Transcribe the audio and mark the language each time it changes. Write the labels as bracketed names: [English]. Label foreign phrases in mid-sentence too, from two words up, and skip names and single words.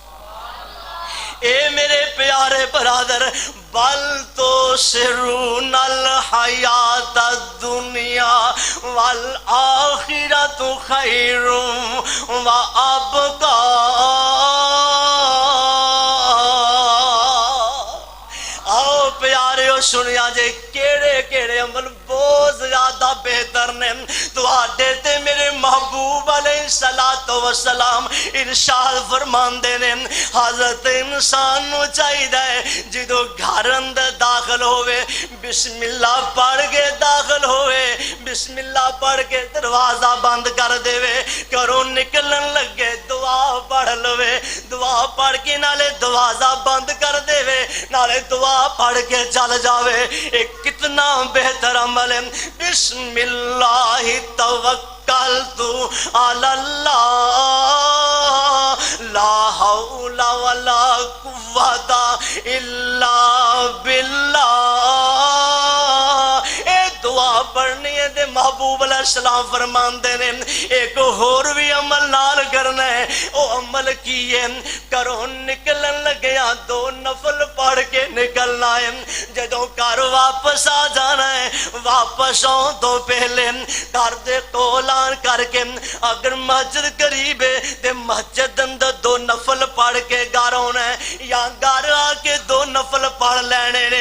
[Punjabi] اے میرے پیارے برادر [Arabic] بل تو سرون الحیات الدنیا والآخرت خیر وابقا۔ [Punjabi] آؤ پیاریو سنیا جے کیڑے کیڑے عمل بہت زیادہ بہتر نے، تو آڈے تے میرے محبوب [Arabic] علیہ السلام [Punjabi] ارشاد فرماندے نے حضرت انسان نو چاہی دے جدو گھر اندر داخل ہوئے [Arabic] بسم اللہ [Punjabi] پڑھ کے داخل ہوئے، [Arabic] بسم اللہ [Punjabi] پڑھ کے دروازہ بند کر دے وے، کروں نکلن لگے دعا پڑھ لوے، دعا پڑھ کے نالے دروازہ بند کر دے وے، نالے دعا پڑھ کے چل جاوے، ایک کتنا بہتر عمل ہے۔ [Arabic] بسم اللہ توکلت علی اللہ لا حول ولا قوت الا باللہ۔ [Punjabi] اے دعا پڑھنی ہے تے محبوب [Arabic] علیہ السلام [Punjabi] فرماندے نے ایک اور بھی عمل نال کرنا ہے، او عمل کیے کروں نکلن لگیا دو نفل پڑھ کے نکلنا ہے، جدوں گھر واپس آ جانا ہے، واپس آؤں تو پہلے گھر دے قولان کر کے اگر مسجد قریب ہے تے مسجد اندر دو نفل پڑھ کے گھر آنا ہے، یا گھر آ کے دو نفل پڑھ لینے نے۔